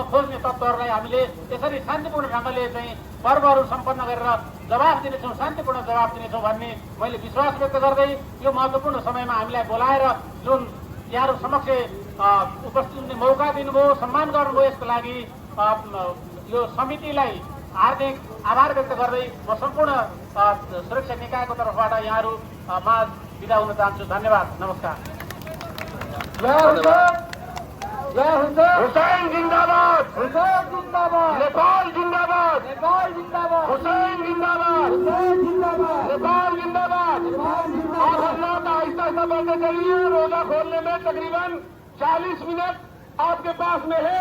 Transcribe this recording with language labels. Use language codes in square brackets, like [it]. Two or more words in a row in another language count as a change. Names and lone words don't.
[ne] खोज्ने तत्त्वहरूलाई हामीले यसरी शान्तिपूर्ण ढङ्गले चाहिँ पर्वहरू सम्पन्न गरेर जवाब दिनेछौँ, शान्तिपूर्ण जवाब दिनेछौँ भन्ने मैले विश्वास व्यक्त गर्दै यो महत्त्वपूर्ण समयमा हामीलाई बोलाएर जुन यहाँहरू समक्ष उपस्थित हुने मौका दिनुभयो, सम्मान गर्नुभयो, यसको लागि यो समितिलाई हार्दिक आभार व्यक्त गर्दै म सम्पूर्ण सुरक्षा निकायको तर्फबाट यहाँहरूमा बिदा हुन चाहन्छु। धन्यवाद, नमस्कार। [hi] हुसैन जिंदाबाद, हुसैन जिंदाबाद, नेपाल जिंदाबाद, नेपाल जिंदाबाद, हुसैन जिंदाबाद, हुसैन जिंदाबाद, नेपाल जिंदाबाद। नेपाल आप जिंदाबाद। हम लोग आहिस्ता आहिस्ता बढ़ते चलिए। रोजा खोलने में तकरीबन 40 मिनट आपके पास में है।